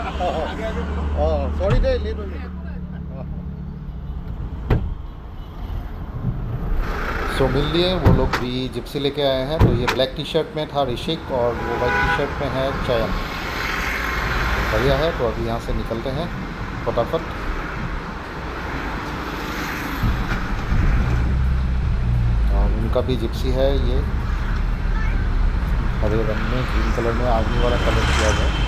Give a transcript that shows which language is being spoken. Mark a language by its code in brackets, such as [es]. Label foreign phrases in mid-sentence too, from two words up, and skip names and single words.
[as] অঁ চৰি দেই, লেট হৈ গ'ল। [hi] सो मिल लिए, वो लोग भी जिप्सी लेके आए हैं। तो ये [en] black T-shirt [hi] में था ऋषिक और वो [en] white T-shirt [hi] में है चयन। बढ़िया है। तो अभी यहाँ से निकलते हैं फटाफट। और उनका भी जिप्सी है, ये हरे रंग में [en] green colour [hi] में आर्मी वाला कलर किया हुआ है।